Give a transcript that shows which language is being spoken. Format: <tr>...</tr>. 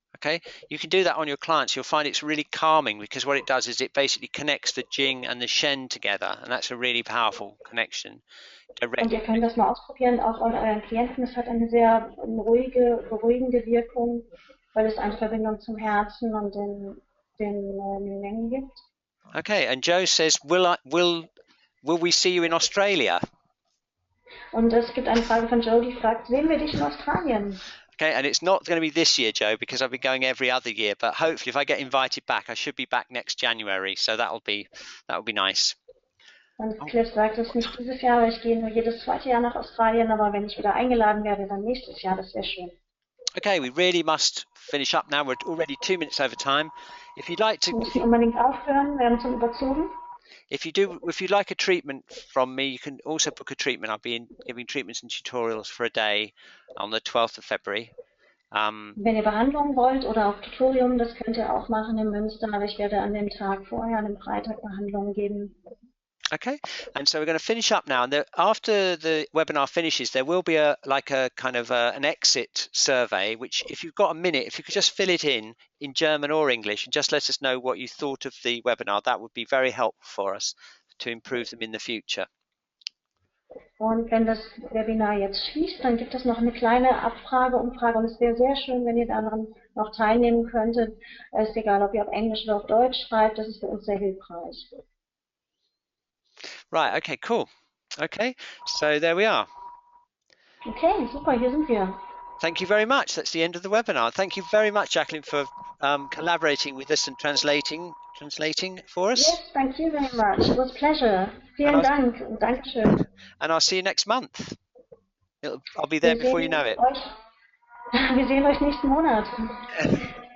<en>Okay, you can do that on your clients. You'll find it's really calming because what it does is it basically connects the Jing and the Shen together, and that's a really powerful connection.</en> <de>Und ihr könnt das mal ausprobieren, auch an euren Klienten. Es hat eine sehr ruhige, beruhigende Wirkung, weil es eine Verbindung zum Herzen und den Mengen gibt.</de> <en>Okay, and Joe says, will we see you in Australia?</en> <de>Und es gibt eine Frage von Joe, die fragt, sehen wir dich in Australien?</de> <en>Okay, and it's not going to be this year, Joe, because I've been going every other year. But hopefully, if I get invited back, I should be back next January. So that'll be nice.</en> <de>Und Cliff sagt, es ist nicht dieses Jahr, aber ich gehe nur jedes zweite Jahr nach Australien. Aber wenn ich wieder eingeladen werde, dann nächstes Jahr. Das wäre schön.</de> <en>Okay, we really must finish up now. We're already 2 minutes over time. If you'd like to,</en> <de>Wir müssen unbedingt aufhören, wir werden zum Überzogen.</de> <en>if you'd like a treatment from me, you can also book a treatment. I'll be giving treatments and tutorials for a day on the 12th of February.</en> <de>Wenn ihr Behandlung wollt oder auch Tutorium, das könnt ihr auch machen in Münster, aber ich werde an dem Tag vorher, an dem Freitag, Behandlungen geben.</de> <en>Okay, and so we're going to finish up now. And after the webinar finishes, there will be an exit survey, which if you've got a minute, if you could just fill it in German or English and just let us know what you thought of the webinar, that would be very helpful for us to improve them in the future.</en> <de>Und wenn das Webinar jetzt schließt, dann gibt es noch eine kleine Umfrage und es wäre sehr schön, wenn ihr daran noch teilnehmen könntet. Es ist egal, ob ihr auf Englisch oder auf Deutsch schreibt, das ist für uns sehr hilfreich.</de> <en>Right, okay, cool. Okay, so there we are.</en> <de>Okay, super, hier sind wir.</de> <en>Thank you very much. That's the end of the webinar. Thank you very much, Jacqueline, for collaborating with us and translating for us. Yes, thank you very much. It was a pleasure.</en> <de>Vielen Dank und Dankeschön.</de> <en>And I'll see you next month. I'll be there before you know it.</en> <de>Wir sehen euch nächsten Monat.</de>